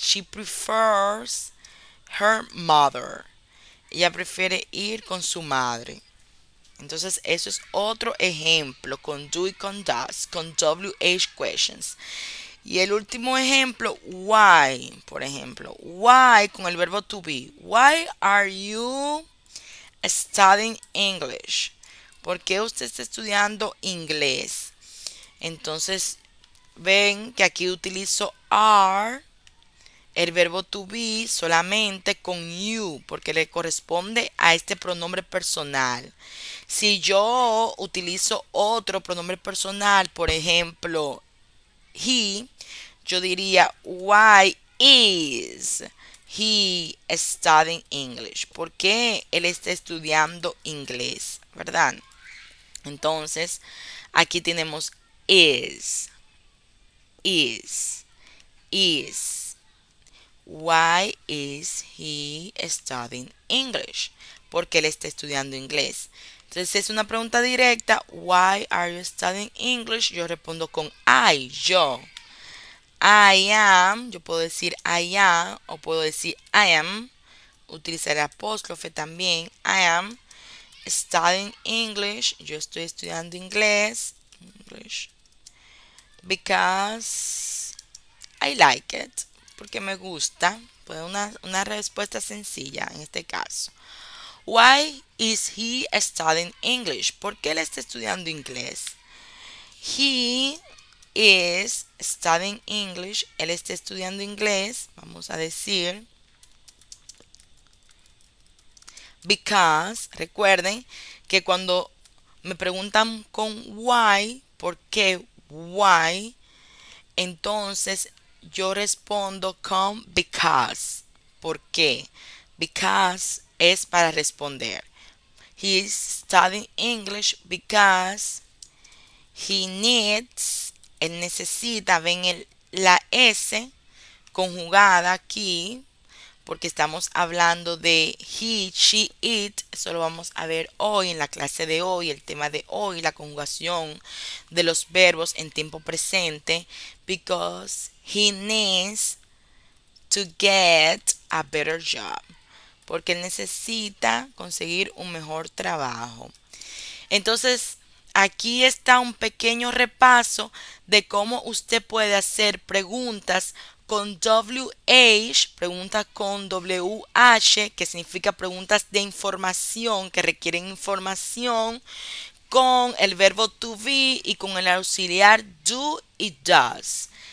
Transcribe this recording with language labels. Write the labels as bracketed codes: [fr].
[en] She prefers her mother. [es] Ella prefiere ir con su madre. Entonces, eso es otro ejemplo con do y con does, con WH questions. Y el último ejemplo, why, por ejemplo. Why con el verbo to be. [en] Why are you studying English? [es] ¿Por qué usted está estudiando inglés? Entonces, ven que aquí utilizo are, el verbo to be, solamente con you, porque le corresponde a este pronombre personal. Si yo utilizo otro pronombre personal, por ejemplo, he, yo diría, [en] why is he studying English? [es] ¿Por qué él está estudiando inglés? ¿Verdad? Entonces, aquí tenemos is, is, is. [en] Why is he studying English? [es] Porque él está estudiando inglés. Entonces es una pregunta directa. [en] Why are you studying English? [es] Yo respondo con I, yo. [en] I am, [es] yo puedo decir I am o puedo decir I am. Utilizar el apóstrofe también. [en] I am studying English. [es] Yo estoy estudiando inglés. English. [en] Because I like it. [es] Porque me gusta. Pues una respuesta sencilla en este caso. [en] Why is he studying English? [es] ¿Por qué él está estudiando inglés? [en] He is studying English. [es] Él está estudiando inglés. Vamos a decir because. Recuerden que cuando me preguntan con why, ¿por qué? Why, entonces yo respondo con because. ¿Por qué? Because es para responder. [en] He is studying English because he needs, [es] él necesita, ven la S conjugada aquí, porque estamos hablando de he, she, it. Eso lo vamos a ver hoy en la clase de hoy, el tema de hoy, la conjugación de los verbos en tiempo presente. [en] Because he needs to get a better job. [es] Porque él necesita conseguir un mejor trabajo. Entonces, aquí está un pequeño repaso de cómo usted puede hacer preguntas con WH, preguntas con WH, que significa preguntas de información, que requieren información, con el verbo to be y con el auxiliar do y does.